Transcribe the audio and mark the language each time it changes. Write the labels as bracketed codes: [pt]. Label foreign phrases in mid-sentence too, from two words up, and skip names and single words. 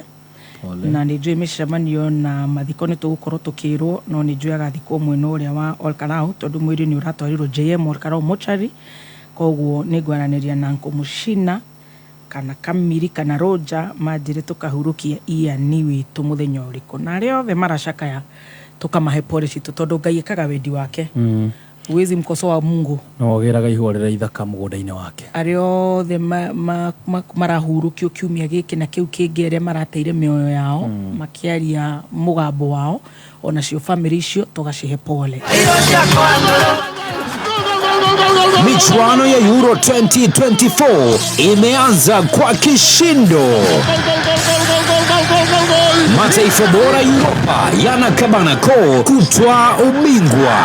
[ki] Na nijue mishamanio na mathiko ni tugukorwo tukirwo no nijue agathikwo mwena uria wa Olkarau tondu mwiri ni uratwarirwo JM Olkarau mochari. Koguo nigwaraniria na Uncle Mushina kana Kamiri kana Roja majire tukahurukia Ian witu muthenya uriku na rio the maracakaya tukamahe pole citu tondu Ngai ekaga wendi wake. [sw] Uwezi mkosoa Mungu [ki] no geraga ihorera ithaka mugunda-ini wake ario the marahurukio kiumia giki na kiu kingi aria marateire mioyo yao makiaria mugambo wao ona cio family icio tugacihe pole. [sw] Michuano ya Euro 2024 imeanza kwa kishindo. Mataifa bora Europa yanakabana koo kutwaa ubingwa.